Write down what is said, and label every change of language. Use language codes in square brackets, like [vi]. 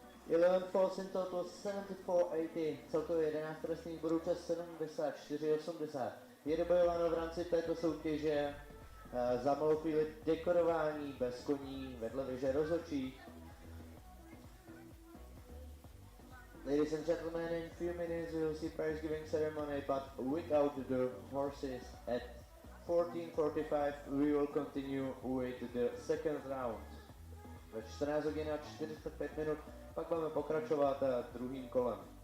[en] Eleven falls in total 74-80, [cs] celkově 11 trestných bodů, čas 74-80. Je dobojováno v rámci této soutěže za malou chvíli dekorování bez koní vedle věže rozhodčích. [en] Ladies and gentlemen, in few minutes we will see prize giving ceremony, but without the horses at 14:45 we will continue with the second round. [cs] Ve 14 hodin a 45 minut pak budeme pokračovat druhým kolem.